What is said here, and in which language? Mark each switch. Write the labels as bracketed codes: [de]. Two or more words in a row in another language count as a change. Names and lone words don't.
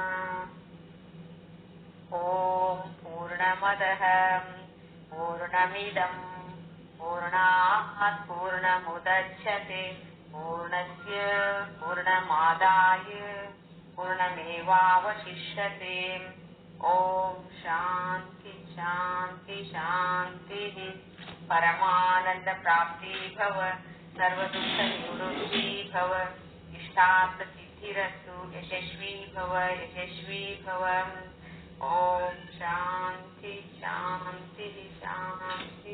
[sa] ಓಂ ಪೂರ್ಣಮದಃ ಪೂರ್ಣಮಿದಂ ಪೂರ್ಣಾತ್ ಪೂರ್ಣಮುದಚ್ಯತೆ ಪೂರ್ಣಸ್ಯ ಪೂರ್ಣಮಾದಾಯ ಪೂರ್ಣಮೇವಾವಶಿಷ್ಯತೆ. ಓಂ ಶಾಂತಿ ಶಾಂತಿ ಶಾಂತಿ. ಪರಮಾನಂದ ಪ್ರಾಪ್ತಿ ಭವ ಸರ್ವದುಃಖ ನಿವೃತ್ತಿ ಭವ ಇಷ್ಟಾರ್ಥ ಸಿದ್ಧಿರಸ್ತು ಯಶಸ್ವಿ ಭವ ಯಶಸ್ವಿ ಭವ. ಓಂ ಶಾಂತಿ ಶಾಂತಿ ಶಾಂತಿ.